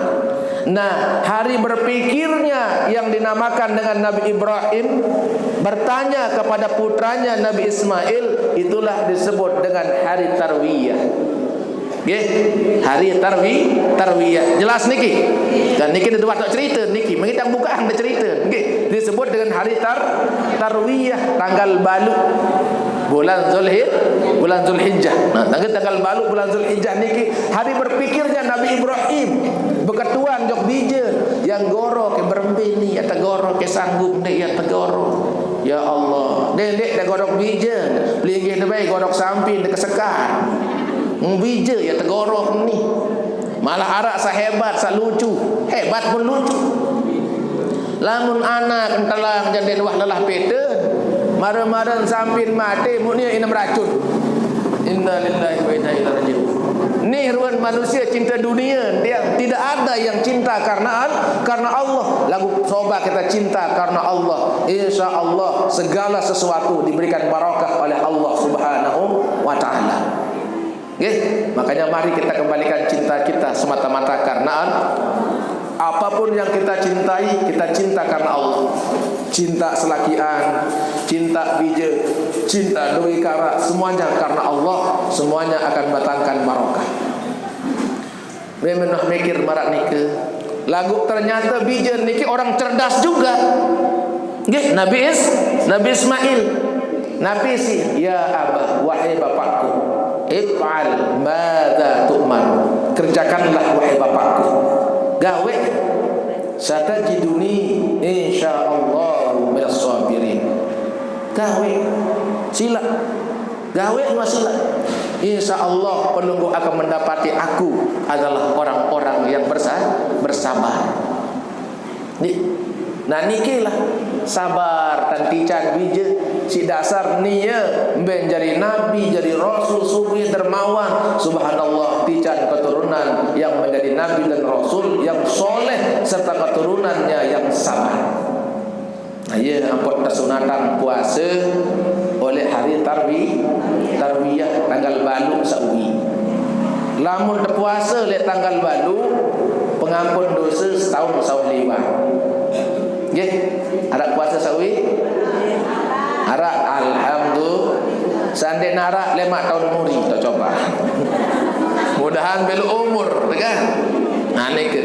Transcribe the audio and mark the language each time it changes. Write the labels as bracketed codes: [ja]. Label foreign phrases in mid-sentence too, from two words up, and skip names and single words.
[id] Nah, hari berpikirnya yang dinamakan dengan Nabi Ibrahim bertanya kepada putranya Nabi Ismail, itulah disebut dengan hari Tarwiyah. [sas] Nggih, hari Tarwiyah. Jelas niki? [id] Dan niki dia buat cerita niki, mengitang bukaan dia cerita. Nggih, disebut dengan hari Tarwiyah, tanggal balu bulan Zulhijjah. Nah, tanggal balu bulan Zulhijjah niki hari berpikirnya Nabi Ibrahim. [sas] Beketuan jok bija yang goro ke berembini atau goro ke sanggup dek ya tegoro. Ya Allah, dek dah gorok bija, linggih dah baik gorok samping dek kesekat. Bija ya tegoro ni. Malah arak sahebat, sa lucu, hebat pun lucu. Lamun anak entelang janden wah lelah pete, maren-maren samping mati, munia inam racun. [ar] Inna lillahi wa inna ilaihi raji'un. [id] Ni ruan manusia cinta dunia, dia tidak ada yang cinta karena Allah. Lagu coba kita cinta karena Allah, insya Allah segala sesuatu diberikan barakah oleh Allah [ar] Subhanahu wa taala. [id] Okay? Makanya mari kita kembalikan cinta kita semata-mata karena apapun yang kita cintai, kita cinta karena Allah. Cinta selakian, cinta bija, cinta doi kara, semuanya karena Allah, semuanya akan datangkan barakah. [sas] Memang mikir marak nike. Lagu ternyata bija niki orang cerdas juga. Nggih, Nabi Ismail. [ar] Nabi si, ya abah, [id] wahai bapakku, [ar] if'al madza tu'man. [id] Kerjakanlah wahai bapakku. [ar] Gawe satajiduni insyaallah minas sabirin. [sas] Gawe sila, gawe sila. [id] Insyaallah penunggu akan mendapati aku adalah orang-orang yang bersabar. Nah nikilah sabar dan tican bija si dasar niya ben jadi nabi, jadi rasul, sufi dermawan. Subhanallah, tican keturunan yang menjadi nabi dan rasul yang soleh serta keturunannya yang sabar. [sas] Nah, ya ampun tersunatan puasa oleh hari Tarwiyah tanggal balu sawi. Lamun terpuasa oleh tanggal balu, pengampun dosa setahun sawi lewat. Nggih, ada puasa sawi? Arak alhamdulillah. Sande narak 5 tahun muri kita coba. Mudahan belu umur, kan? Nah nike.